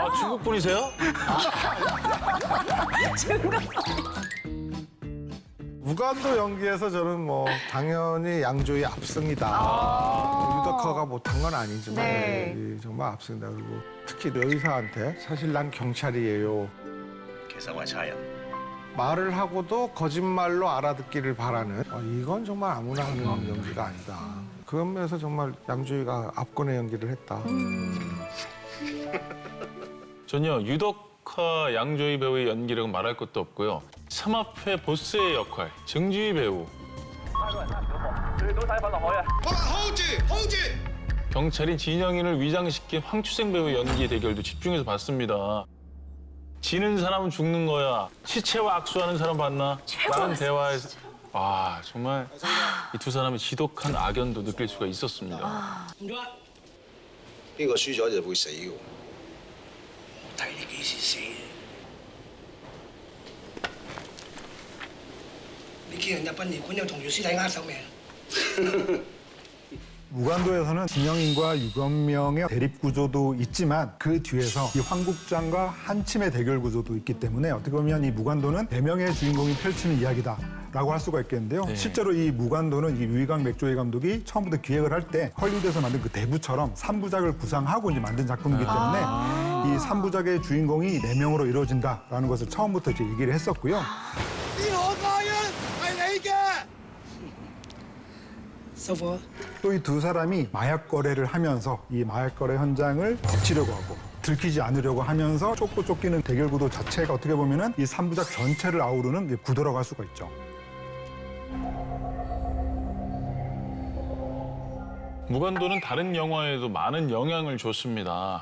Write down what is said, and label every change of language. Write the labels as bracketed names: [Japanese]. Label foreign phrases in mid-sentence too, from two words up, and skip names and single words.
[Korean] 아, 중국 분이세요? 무간도 연기에서 저는 뭐 당연히 양조위 압승이다. 유덕화가 못한 건 아니지만 네. 정말 압승이다. 그리고 특히 여의사한테 사실 난 경찰이에요. [Cantonese] 其實我係差人。 [Korean] 말을 하고도 거짓말로 알아듣기를 바라는 이건 정말 아무나 하는 연기가 아니다. 그런 면에서 정말 양조위가 압권의 연기를 했다. 전혀 유덕화 양조위 배우의 연기라고 말할 것도 없고요. 삼합회 보스의 역할, 정지휘 배우. 경찰인 진영인을 위장시킨 황추생 배우의 연기 대결도 집중해서 봤습니다. 지는 사람은 죽는 거야. 시체와 악수하는 사람 봤나? 나는 대화에서. 아, 정말 이 두 사람의 지독한 악연도 느낄 수가 있었습니다. [Cantonese] 邊個輸咗就會死嘅喎。睇你幾時死？你叫人入殯儀館又同條屍體握手未？ [Korean] 무간도에서는 진영인과 유건명의 대립 구조도 있지만 그 뒤에서 이 황국장과 한침의 대결 구조도 있기 때문에 어떻게 보면 이 무간도는 네 명의 주인공이 펼치는 이야기다라고 할 수가 있겠는데요. 네. 실제로 이 무간도는 이 유이강 맥조이 감독이 처음부터 기획을 할 때 헐리우드에서 만든 그 대부처럼 3부작을 구상하고 이제 만든 작품이기 때문에 이 3부작의 주인공이 네 명으로 이루어진다라는 것을 처음부터 이제 얘기를 했었고요. [Cantonese] 呢個個人係你嘅。收貨。 [Korean] 또 이 두 사람이 마약 거래를 하면서 이 마약 거래 현장을 지키려고 하고 들키지 않으려고 하면서 쫓고 쫓기는 대결 구도 자체가 어떻게 보면은 이 3부작 전체를 아우르는 이제 구도라고 할 수가 있죠. 무간도는 다른 영화에도 많은 영향을 줬습니다.